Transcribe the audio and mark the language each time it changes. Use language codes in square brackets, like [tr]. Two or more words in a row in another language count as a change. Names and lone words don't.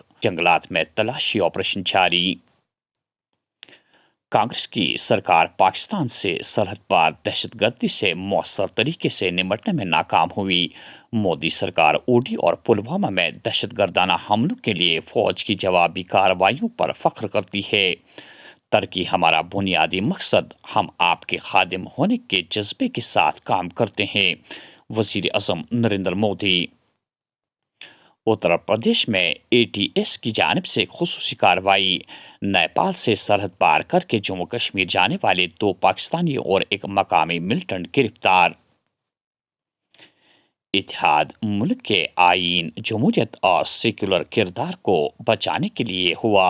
[ur] جنگلات میں تلاشی آپریشن جاری. کانگریس کی سرکار پاکستان سے سرحد پار دہشت گردی سے مؤثر طریقے سے نمٹنے میں ناکام ہوئی. مودی سرکار اوڈی اور پلوامہ میں دہشت گردانہ حملوں کے لیے فوج کی جوابی کارروائیوں پر فخر کرتی ہے. ترقی ہمارا بنیادی مقصد, ہم آپ کے خادم ہونے کے جذبے کے ساتھ کام کرتے ہیں. وزیر اعظم نریندر مودی. اتر پردیش میں ATS کی جانب سے خصوصی کارروائی. نیپال سے سرحد پار کر کے جموں کشمیر جانے والے 2 پاکستانی اور ایک مقامی ملٹنٹ گرفتار. اتحاد ملک کے آئین, جمہوریت اور سیکولر کردار کو بچانے کے لیے ہوا.